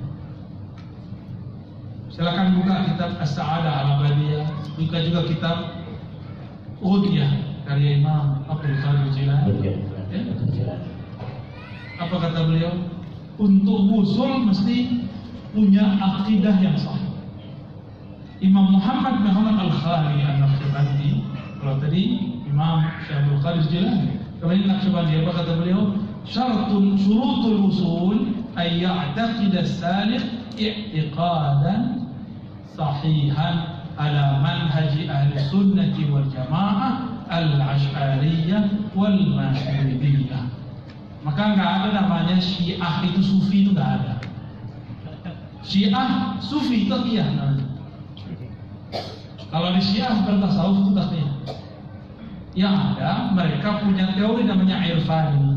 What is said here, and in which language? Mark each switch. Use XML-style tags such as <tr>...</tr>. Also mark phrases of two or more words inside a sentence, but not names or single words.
<id>Silakan buka kitab As-Sa'adah Al-Abadiyah, buka juga kitab Udiyah karya Imam Abdul Qadir Jilani. Ya? Apa kata beliau? Untuk usul mesti punya akidah yang sahih. Imam Muhammad Al-Khali An-Naqsyabandi, kalau tadi Imam Abdul Qadir Jilani, kalau ini Naqsyabandi, apa kata beliau?</id> <ar>شروط الوصول أي يعتقد السالك اعتقادا صحيحا على منهج أهل السنة والجماعة الأشعرية والماتريدية.</ar> <id>Maka nggak ada namanya Syiah itu sufi, itu nggak ada. Syiah sufi itu iya namanya. Kalau di Syiah bukan tasawuf itu tasnya. Yang ada mereka punya teori namanya irfani.</id>